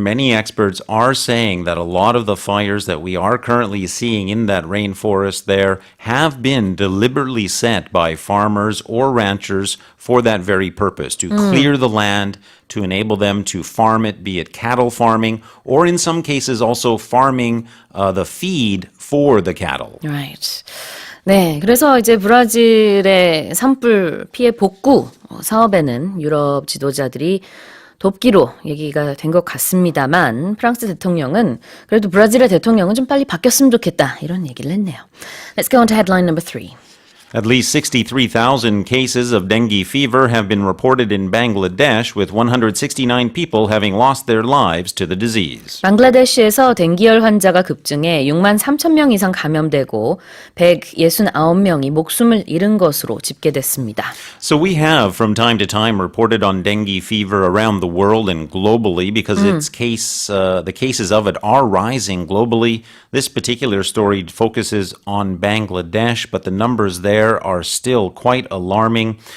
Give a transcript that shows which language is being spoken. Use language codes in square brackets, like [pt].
[en] Many experts are saying that a lot of the fires that we are currently seeing in that rainforest there have been deliberately set by farmers or ranchers for that very purpose, to clear the land, to enable them to farm it, be it cattle farming, or in some cases also farming the feed for the cattle. Right. [ko] 네, 그래서 이제 브라질의 산불 피해 복구 사업에는 유럽 지도자들이 돕기로 얘기가 된 것 같습니다만 프랑스 대통령은 그래도 브라질의 대통령은 좀 빨리 바뀌었으면 좋겠다 이런 얘기를 했네요. [en] Let's go on to headline number 3. At least 63,000 cases of dengue fever have been reported in Bangladesh, with 169 people having lost their lives to the disease. [ko] 방글라데시에서 댕기열 환자가 급증해 6만 3천 명 이상 감염되고 169명이 목숨을 잃은 것으로 집계됐습니다. [en] So we have from time to time reported on dengue fever around the world and globally because the cases of it are rising globally. This particular story focuses on Bangladesh, but the numbers there are still quite alarming.